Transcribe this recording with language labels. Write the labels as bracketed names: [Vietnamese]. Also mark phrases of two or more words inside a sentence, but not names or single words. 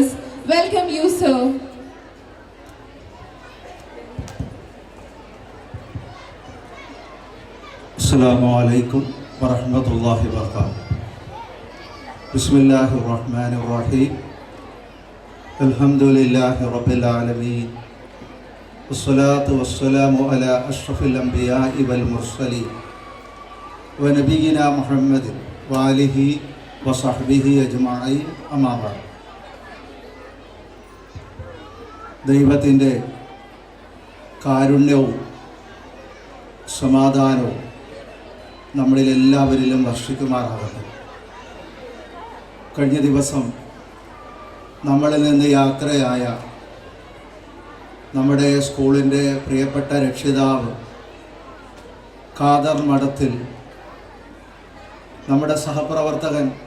[English] Welcome you, sir. [Arabic] السلام عليكم ورحمة الله وبركاته. بسم الله الرحمن الرحيم. الحمد لله رب العالمين. والصلاة والسلام على أشرف الأنبياء والمرسلين ونبينا محمد وآله وصحبه أجمعين، أما بعد. [Malayalam] ദൈവത്തിൻ്റെ കാരുണ്യവും സമാധാനവും നമ്മളിലെല്ലാവരിലും വർഷിക്കുമാറാകട്ടെ. കഴിഞ്ഞ ദിവസം നമ്മളിൽ നിന്ന് യാത്രയായ നമ്മുടെ സ്കൂളിൻ്റെ പ്രിയപ്പെട്ട രക്ഷിതാവ് ഖാദർ മഠത്തിൽ നമ്മുടെ സഹപ്രവർത്തകൻ